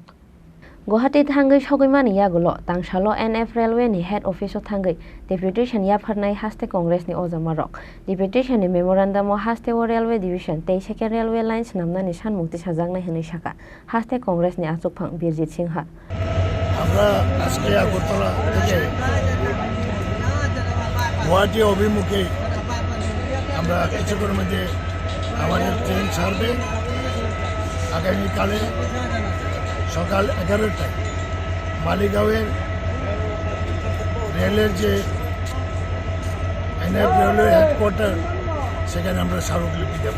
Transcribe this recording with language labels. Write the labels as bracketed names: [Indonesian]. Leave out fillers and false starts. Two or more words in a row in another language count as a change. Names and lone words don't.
[Kok Borok] Guwahati thangai sogoimani yagulo tangsalo NF Railway ni [English] head office [Kok Borok] o thangai deputation yapharnai Haste Congress ni Ojama Rok. Deputation ni memorandum o Haste [English] Railway Division [Kok Borok] Tei [English] Second Railway Lines [Kok Borok] Namnani Sanmungo Tisajaknai hwnwi saka Haste Congress ni Achukphang Birjit Singha. [Bangla] আমরা আজকে আগরতলা থেকে গুয়াহাটি অভিমুখে আমরা কিছুক্ষণের মধ্যে আমাদের ট্রেন ছাড়বে আগামীকালে সকাল 11টায় মালিগাঁওয়ের রেলের যে এনএফ রেলওয়ে হেডকোয়ার্টার সেখানে আমরা স্মারকলিপি দেব।